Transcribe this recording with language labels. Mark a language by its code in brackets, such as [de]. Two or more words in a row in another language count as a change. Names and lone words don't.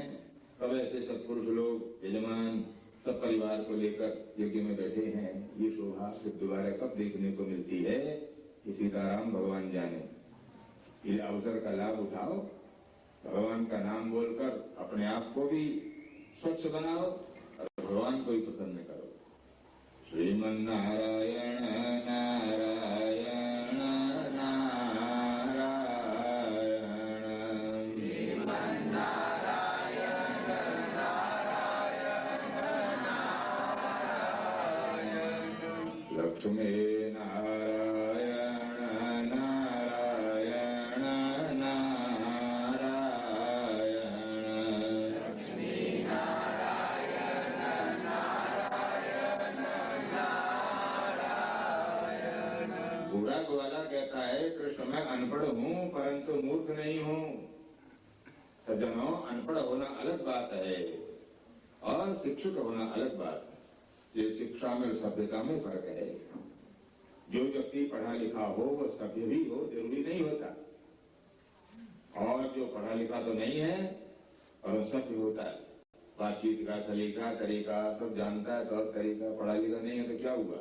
[hi] कब ऐसे सत्पुरुष लोग, यजमान सब परिवार को लेकर यज्ञ में बैठे हैं, ये शोभा फिर दोबारा कब देखने को मिलती है, ये सीताराम भगवान जाने। ये अवसर का लाभ उठाओ, भगवान का नाम बोलकर अपने आप को भी स्वच्छ बनाओ और भगवान को भी प्रसन्न करो। श्रीमन नारायण नारायण नारायण, श्रीमन नारायण नारायण नारायण। लक्ष्मी नारायण नारायण नारायण, लक्ष्मी नारायण नारायण नारायण। बूढ़ा ग्वाला कहता है कृष्ण मैं अनपढ़ हूँ परंतु मूर्ख नहीं हूँ। सज्जनों, अनपढ़ होना अलग बात है और शिक्षित होना अलग बात है। ये शिक्षा में और सभ्यता में फर्क है। जो व्यक्ति पढ़ा लिखा हो वो सभ्य भी हो जरूरी नहीं होता, और जो पढ़ा लिखा तो नहीं है और सभ्य होता है, बातचीत का सलीका तरीका सब जानता है, तौर तरीका, पढ़ा लिखा नहीं है तो क्या हुआ।